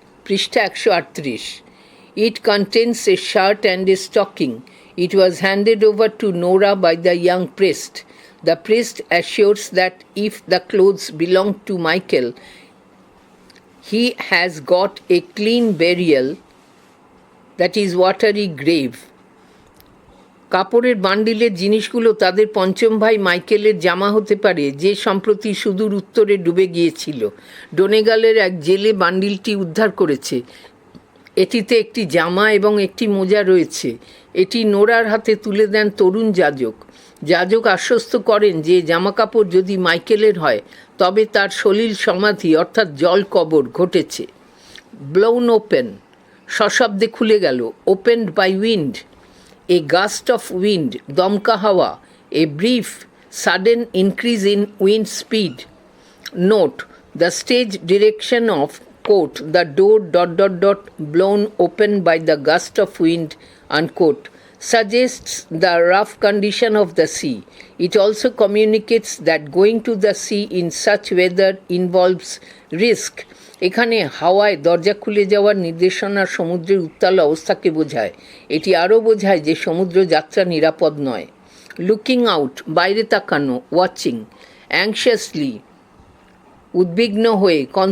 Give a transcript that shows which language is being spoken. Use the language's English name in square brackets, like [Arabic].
[English] পৃষ্ঠা 138. It contains a shirt and a stocking. It was handed over to Nora by the young priest. The priest assures that if the clothes belonged to Michael, he has got a clean burial, that is watery grave. [Bangla] কাপড়ের বান্ডিলের জিনিসগুলো তাদের পঞ্চম ভাই মাইকেলের জামা হতে পারে, যে সম্প্রতি সুদূর উত্তরে ডুবে গিয়েছিল। ডোনেগালের এক জেলে বান্ডিলটি উদ্ধার করেছে। এটিতে একটি জামা এবং একটি মোজা রয়েছে। এটি নোরার হাতে তুলে দেন তরুণ যাজক। যাজক আশ্বস্ত করেন যে জামাকাপড় যদি মাইকেলের হয় তবে তার সলিল সমাধি অর্থাৎ জল কবর ঘটেছে। [English] blown open, [Bangla] সশব্দে খুলে গেল। [English] opened by wind, a gust of wind, [Bangla] দমকা হাওয়া, [English] a brief sudden increase in wind speed. Note, the stage direction of quote the door ... blown open by the gust of wind unquote suggests the rough condition of the sea. It also communicates that going to the sea in such weather involves risk. [Bangla] এখানে হাওয়ায় দরজা খুলে যাওয়ার নির্দেশনা সমুদ্রের উত্তাল অবস্থাকে বোঝায়। এটি আরও বোঝায় যে সমুদ্র যাত্রা নিরাপদ নয়। [English] looking out, [Bangla] বাইরে তাকানো। [English] watching, anxiously, [Bangla] উদ্বিগ্ন হয়ে।